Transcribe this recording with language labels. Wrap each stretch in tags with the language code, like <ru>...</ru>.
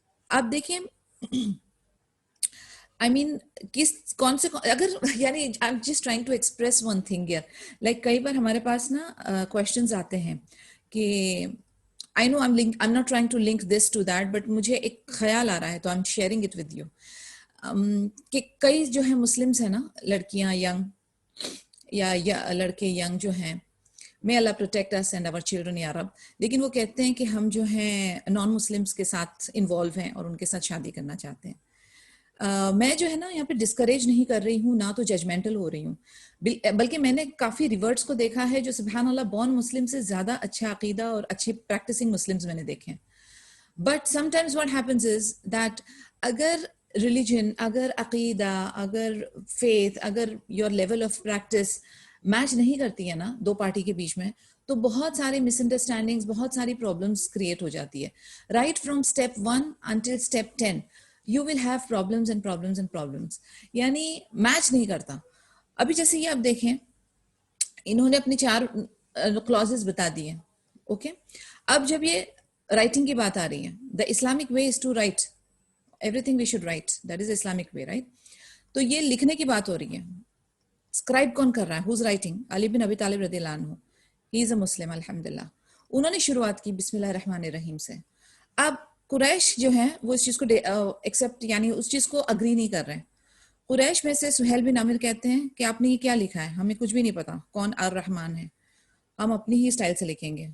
<ur>آپ دیکھیں</ur> <en>I mean,</en> <ur>کون سے اگر یعنی</ur> <en>I'm just trying to express one thing here. Like</en> <ur>کئی بار ہمارے پاس نا</ur> <en>questions</en> <ur>آتے ہیں کہ</ur> <en>I know I'm not trying to link this to that, but</en> <ur>مجھے ایک خیال آ رہا ہے تو</ur> <en>I'm sharing it with you.</en> <ur>کہ کئی جو ہیں مسلمس ہیں نا, لڑکیاں ینگ یا لڑکے ینگ جو ہیں,</ur> <en>may Allah protect us and our children</en> <ur>یا رب, لیکن وہ کہتے ہیں کہ ہم جو ہیں نان مسلمس کے ساتھ انوالو ہیں اور ان کے ساتھ شادی کرنا چاہتے ہیں. میں جو ہے نا یہاں پہ ڈسکریج نہیں کر رہی ہوں, نہ تو ججمنٹل ہو رہی ہوں, بلکہ میں نے کافی ریورٹس کو دیکھا ہے جو سبحان اللہ بورن مسلم سے زیادہ اچھا عقیدہ اور اچھے پریکٹسنگ مسلمز میں نے دیکھے ہیں.</ur> <en>but sometimes what happens is that</en> <ur>اگر ریلیجن, اگر عقیدہ, اگر فیتھ, اگر your level of practice match نہیں کرتی ہے نا دو پارٹی کے بیچ میں, تو بہت سارے مس انڈرسٹینڈنگس, بہت ساری پرابلمس کریٹ ہو جاتی ہے.</ur> <en>Right from step 1 until step 10 you will have problems and problems and problems.</en> <ur>یعنی میچ نہیں کرتا. ابھی جیسے یہ آپ دیکھیں انہوں نے اپنی 4 clauses بتا دی ہیں, اوکے. اب جب یہ رائٹنگ کی بات آ رہی ہے,</ur> <en>the Islamic way is to write everything we should write, that is Islamic way, right?</en> <ur>تو یہ لکھنے کی بات ہو رہی ہے. اسکرائب کون کر رہا ہے,</ur> <en>who's writing?</en> <ur>علی بن ابی طالب رضی اللہ عنہ,</ur> <en>he is a Muslim</en> <ur>الحمدللہ. انہوں نے شروعات کی بسم اللہ الرحمن الرحیم سے. اب قریش جو ہیں وہ اس چیز کو ایکسیپٹ یعنی اس چیز کو اگری نہیں کر رہے ہیں. قریش میں سے سہیل بن عامر کہتے ہیں کہ آپ نے یہ کیا لکھا ہے, ہمیں کچھ بھی نہیں پتا کون الرحمن ہے, ہم اپنی ہی اسٹائل سے لکھیں گے.</ur>